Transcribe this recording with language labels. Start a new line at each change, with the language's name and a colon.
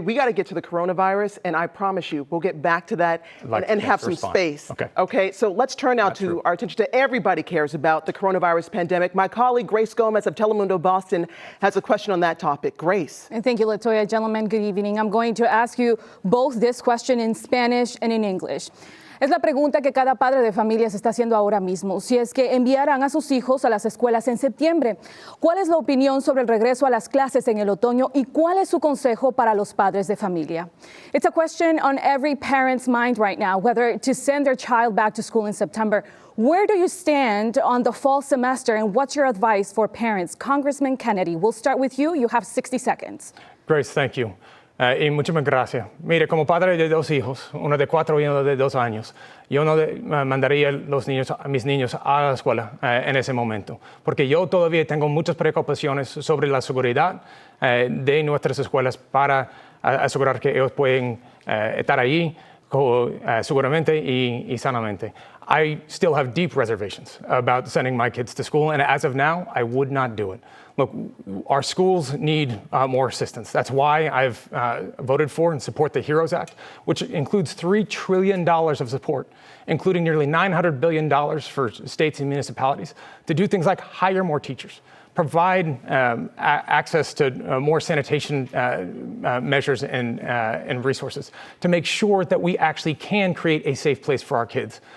English: We got to get to the coronavirus, and I promise you, we'll get back to that and have some space. Okay, so let's turn now to our attention to everybody cares about the coronavirus pandemic. My colleague Grace Gomez of Telemundo Boston has a question on that topic. Grace. And thank you, LaToya. Gentlemen, good evening. I'm going to ask you both this question in Spanish and in English.
Spanish: Es la pregunta que cada padre de familia se está haciendo ahora mismo. Si es que enviaran a sus hijos a las escuelas en septiembre, ¿cuál es la opinión sobre el regreso a las clases en el otoño y cuál es su consejo para los padres de familia?
English: It's a question on every parent's mind right now, whether to send their child back to school in September. Where do you stand on the fall semester and what's your advice for parents? Congressman Kennedy, we'll start with you. You have 60 seconds. Grace, thank you.
Spanish: Y muchas gracias. Mire, como padre de dos hijos, uno de 4 y uno de 2 años, yo no mandaría a mis niños a la escuela en ese momento, porque yo todavía tengo muchas preocupaciones sobre la seguridad de nuestras escuelas para asegurar que ellos pueden estar ahí seguramente y sanamente.
English: I still have deep reservations about sending my kids to school, and as of now, I would not do it. Look, our schools need more assistance. That's why I've voted for and support the HEROES Act, which includes $3 trillion of support, including nearly $900 billion for states and municipalities, to do things like hire more teachers, provide access to more sanitation measures and resources, to make sure that we actually can create a safe place for our kids.